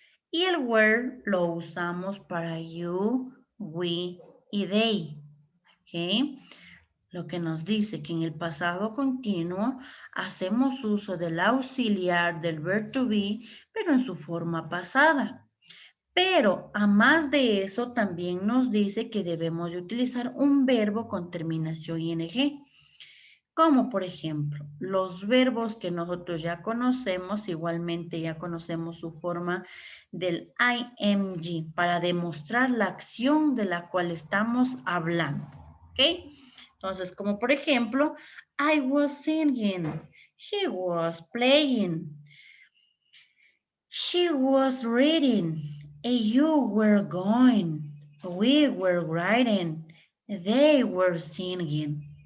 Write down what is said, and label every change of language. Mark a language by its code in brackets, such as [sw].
[es] Y el were lo usamos para you, we y they. ¿Ok? Lo que nos dice que en el pasado continuo hacemos uso del auxiliar del verbo to be, pero en su forma pasada. Pero a más de eso también nos dice que debemos de utilizar un verbo con terminación ing. Como por ejemplo, los verbos que nosotros ya conocemos, igualmente ya conocemos su forma del ing para demostrar la acción de la cual estamos hablando. ¿Ok? Entonces, como por ejemplo, [en] I was singing, he was playing, she was reading, you were going, we were writing, they were singing.